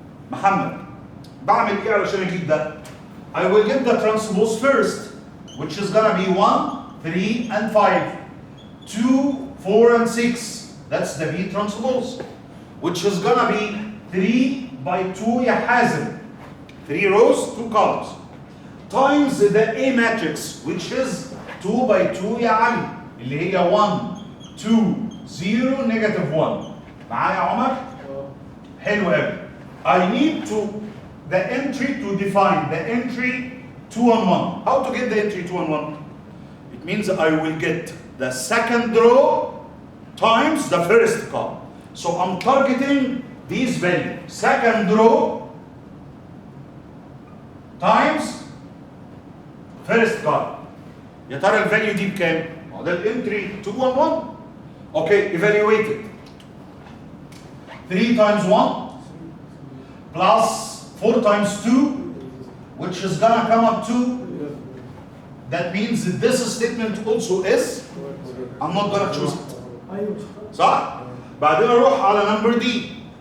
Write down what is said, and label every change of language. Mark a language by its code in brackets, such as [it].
[ar] محمد بعمل ايه علشان اجيب ده؟ [en] I will get the transpose first, which is gonna be 1, 3, and 5. 2, 4, and 6. That's the B transpose, which is gonna be 3 by 2 يا Hazem. 3 rows, 2 columns. Times the A matrix, which is 2 by 2 يا Ali. [ar] اللي هي [en] 1, 2, 0, negative 1. [ar] معايا يا عمر؟ حلو قوي. [en] I need the entry to define the entry 2 and 1. How to get the entry 2 and 1? It means I will get the second row times the first column. So I'm targeting these values. Second row times first column. [ar] يا ترى الفاليو دي بكام؟ ده الانتري 2 and 1. [en] Okay, evaluate it. 3 times 1 plus 4 times 2, which is gonna come up to, that means that this statement also is, I'm not gonna choose it. [ar] صح؟ بعدين اروح على number D.